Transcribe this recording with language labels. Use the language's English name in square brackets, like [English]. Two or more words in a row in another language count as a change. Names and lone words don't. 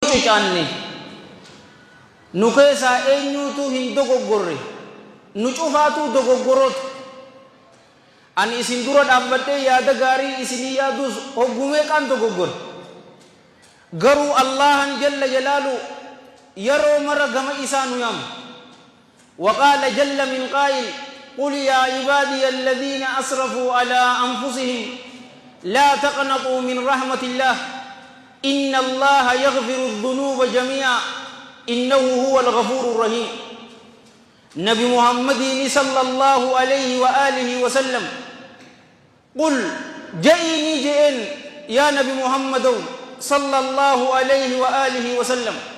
[Oromo] cucanne nu keessa eenyuutu hin dogoggorre nu cufaatu dogoggoroota ani isin dura dhaabbadhee yaada gaarii isinii yaadus hoggumee qaan dogoggore garuu Allahan jalla jalaalu yeroo mara gama isaa nu yaama وقال [Arabic] جل من قائل قل يا عبادي الذين أسرفوا على أنفسهم لا تقنطوا من رحمة الله إن الله يغفر الذنوب جميعا إنه هو الغفور الرحيم نبي محمد صلى الله عليه وآله وسلم قل جئني جئن يا نبي محمد صلى الله عليه وآله وسلم